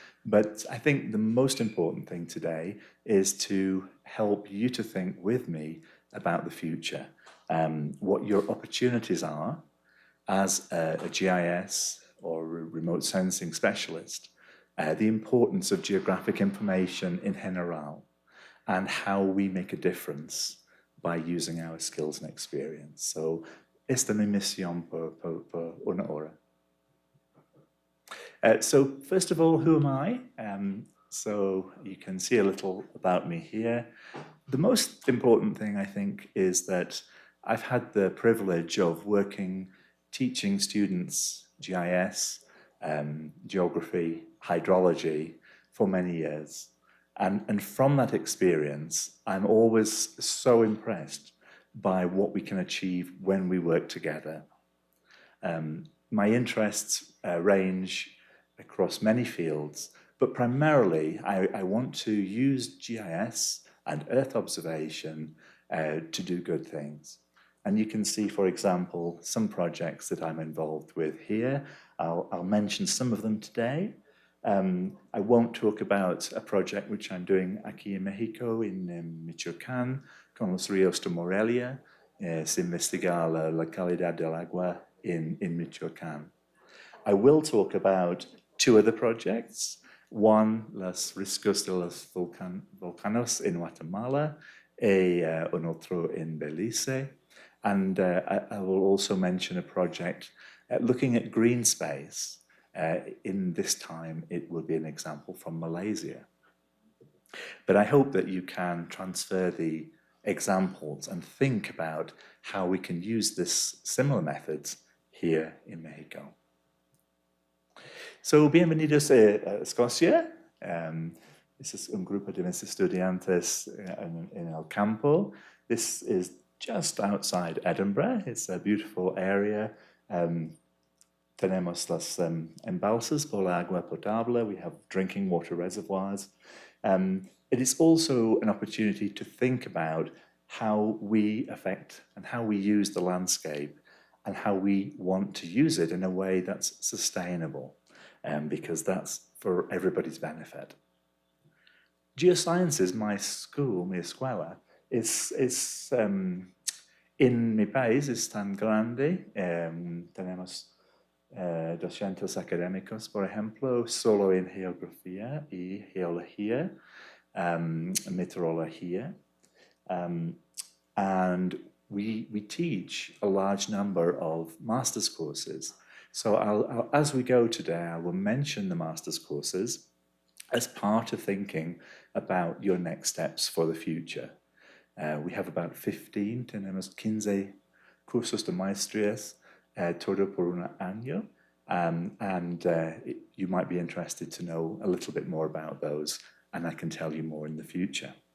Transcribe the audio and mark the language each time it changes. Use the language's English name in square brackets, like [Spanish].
[English] But I think the most important thing today is to help you to think with me about the future, what your opportunities are as a GIS or a remote sensing specialist, the importance of geographic information in general, and how we make a difference by using our skills and experience. [Spanish] So, esta es mi misión por una hora. [English] So first of all, who am I? So you can see a little about me here. The most important thing, I think, is that I've had the privilege of teaching students GIS, geography, hydrology for many years. And from that experience, I'm always so impressed by what we can achieve when we work together. My interests range across many fields, but primarily I want to use GIS and Earth observation to do good things. And you can see, for example, some projects that I'm involved with here. I'll mention some of them today. I won't talk about a project which I'm doing [Spanish] aquí en México, [English] in Michoacán, [Spanish] con los ríos de Morelia. Se investiga la calidad del agua in Michoacán. [English] I will talk about two other projects. [Spanish] One, los riscos de los volcanos en Guatemala, y un otro en Belice. [English] And I will also mention a project looking at green space. In this time, it will be an example from Malaysia. But I hope that you can transfer the examples and think about how we can use this similar methods here in Mexico. [Spanish] So, bienvenidos a Escocia. [English] This is [Spanish] un grupo de mis estudiantes en el campo. [English] This is just outside Edinburgh. It's a beautiful area. [Spanish] Tenemos los embalses por la agua potable. [English] We have drinking water reservoirs. It is also an opportunity to think about how we affect and how we use the landscape and how we want to use it in a way that's sustainable, because that's for everybody's benefit. [Spanish] Geosciences, [English] my school, [Spanish] mi escuela, es en mi país es tan grande. Tenemos 200 académicos, por ejemplo, solo en geografía y geología, meteorología. [English] And we teach a large number of master's courses. So as we go today, I will mention the master's courses as part of thinking about your next steps for the future. We have about 15, [Spanish] tenemos 15 cursos de maestrías, todo por un año, [English] and you might be interested to know a little bit more about those, and I can tell you more in the future.